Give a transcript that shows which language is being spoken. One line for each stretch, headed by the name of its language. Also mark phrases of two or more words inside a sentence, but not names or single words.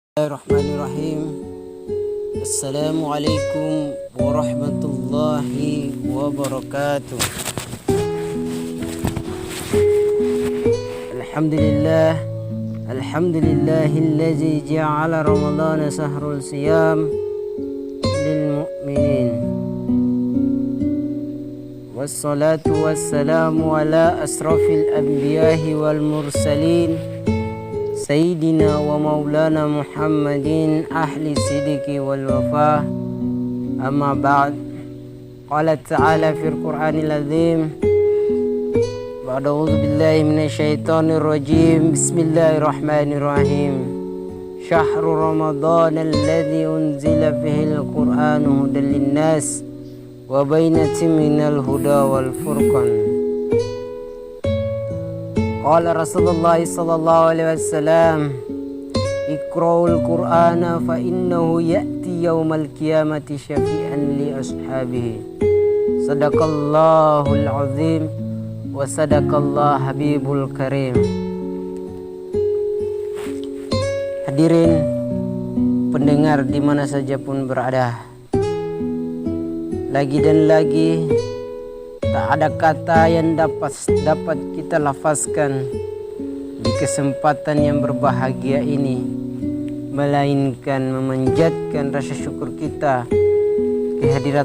Arabic: بسم الله الرحمن الرحيم السلام عليكم ورحمة الله وبركاته. الحمد لله الذي جعل رمضان شهر الصيام للمؤمنين. والصلاة والسلام على أشرف الأنبياء والمرسلين سيدنا ومولانا محمد أهل الصدق والوفاء. أما بعد قال تعالى في القرآن العظيم. أعوذ بالله من الشيطان الرجيم. Bismillahirrahmanirrahim. شهر رمضان الذي أنزل فيه القرآن هدى للناس وبينات من الهدى والفرقان. قال رسول الله صلى الله عليه وسلم اقرءوا القرآن فإنه يأتي يوم القيامة شفيعا لأصحابه. صدق الله العظيم وصدق الله الحبيب الكريم.
Malay: Hadirin pendengar di mana saja pun berada, lagi dan lagi tak ada kata yang dapat kita lafazkan di kesempatan yang berbahagia ini, melainkan memanjatkan rasa syukur kita kehadirat